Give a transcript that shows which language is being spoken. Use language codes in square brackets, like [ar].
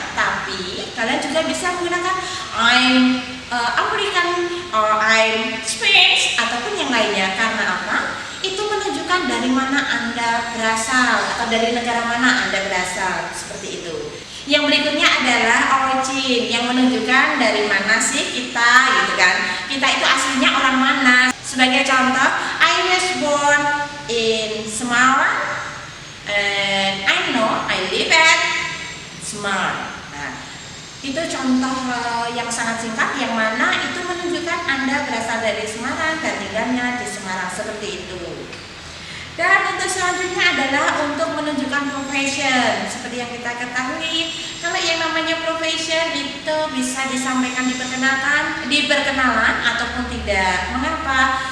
[id] Tapi kalian juga bisa menggunakan [en] I'm American or I'm Spanish [id] ataupun yang lainnya. Karena apa? Itu menunjukkan dari mana Anda berasal atau dari negara mana Anda berasal, seperti itu. Yang berikutnya adalah origin, yang menunjukkan dari mana sih kita, gitu kan. Kita itu aslinya orang mana. Sebagai contoh, [en] I was born in Semarang and I know I live at Semarang. [id] Nah, itu contoh yang sangat singkat, yang mana itu menunjukkan Anda berasal dari Semarang dan tinggalnya di Semarang, seperti itu. Dan untuk selanjutnya adalah untuk menunjukkan profession. Seperti yang kita ketahui, kalau yang namanya profession itu bisa disampaikan di perkenalan ataupun tidak. Mengapa?